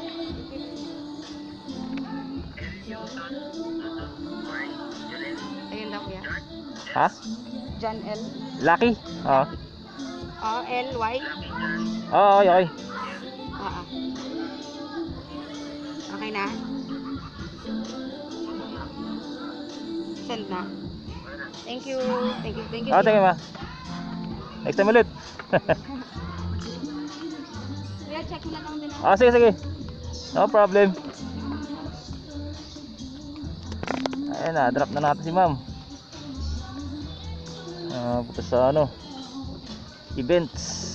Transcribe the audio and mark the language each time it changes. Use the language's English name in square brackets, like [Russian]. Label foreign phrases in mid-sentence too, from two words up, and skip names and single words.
[Filipino] Ayun daw kuya. Ha? John L. Lucky? Oo. L-Y. Oo, [English] okay, okay. [Filipino] Oo. Okay na? Send na. [English] Thank you. Thank you. Thank you. [Filipino] Oo, tingin ma. [English] Next time [Filipino] ulit. Kuya, check mo na lang din. Sige, sige. [English] No problem. [Filipino] Ayan na, drop na natin si ma'am. Punta sa ano, events.